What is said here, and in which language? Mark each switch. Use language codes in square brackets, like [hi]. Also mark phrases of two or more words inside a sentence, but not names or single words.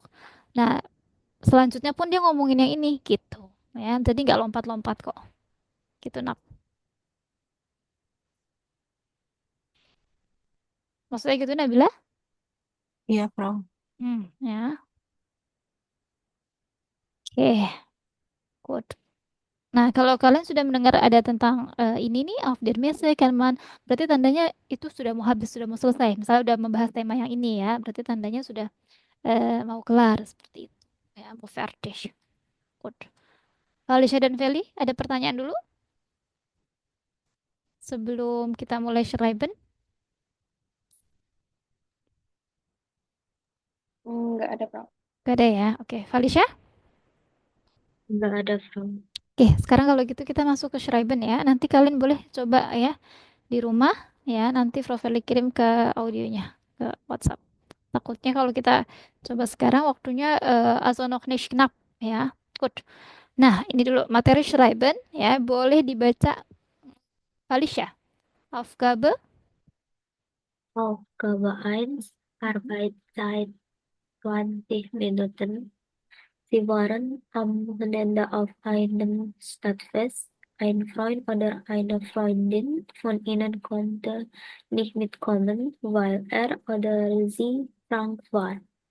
[id] Nah, selanjutnya pun dia ngomongin yang ini gitu ya, jadi nggak lompat-lompat kok gitu nak. Maksudnya gitu Nabila? Iya, Frau. Ya. Oke, good. Nah, kalau kalian sudah mendengar ada tentang ini nih, [de] auf der Messe, [id] Kalman, berarti tandanya itu sudah mau habis, sudah mau selesai. Misalnya udah membahas tema yang ini ya, berarti tandanya sudah mau kelar seperti itu. Ya, mau fertig. Good. Felicia dan Feli, ada pertanyaan dulu sebelum kita mulai schreiben? Nggak ada, Prof. Gak ada ya? Oke, Felicia? Nggak ada, Frau. Oke, sekarang kalau gitu kita masuk ke schreiben ya. Nanti kalian boleh coba ya di rumah ya. Nanti Prof. Feli kirim ke audionya ke WhatsApp. Takutnya kalau kita coba sekarang waktunya [de] also noch nicht knapp [id] ya. Good. Nah, ini dulu materi schreiben ya. Boleh dibaca Felicia. [de] Aufgabe. Aufgabe 1, Arbeitszeit 20 Minuten. Sie waren am Wochenende auf einem Stadtfest. Ein Freund oder eine Freundin von ihnen konnte nicht mitkommen, weil er oder sie krank war.